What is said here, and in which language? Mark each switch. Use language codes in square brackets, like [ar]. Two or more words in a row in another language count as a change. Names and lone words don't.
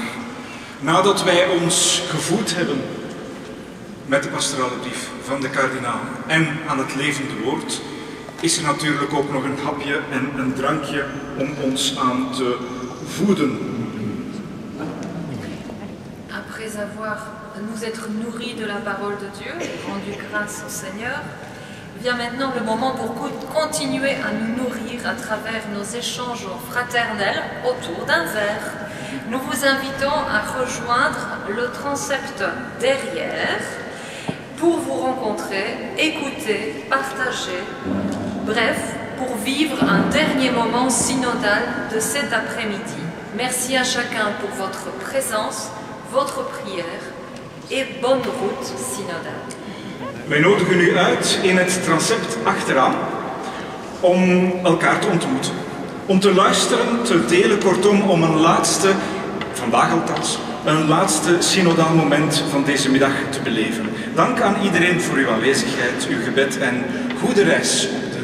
[nl] Nadat wij ons gevoed hebben met de pastorale brief van de kardinaal en aan het levende woord, is er natuurlijk ook nog een hapje en een drankje om ons aan te voeden. [fr] Après avoir nous être nourris de la parole de Dieu et rendu grâce au Seigneur, vient maintenant le moment pour continuer à nous nourrir à travers nos échanges fraternels autour d'un verre. Nous vous invitons à rejoindre le transept derrière pour vous rencontrer, écouter, partager, bref, pour vivre un dernier moment synodal de cet après-midi. Merci à chacun pour votre présence, votre prière et bonne route synodale. [nl] Wij nodigen u uit in het transept achteraan om elkaar te ontmoeten. Om te luisteren, te delen, kortom om een laatste, vandaag althans, een laatste synodaal moment van deze middag te beleven. Dank aan iedereen voor uw aanwezigheid, uw gebed en goede reis.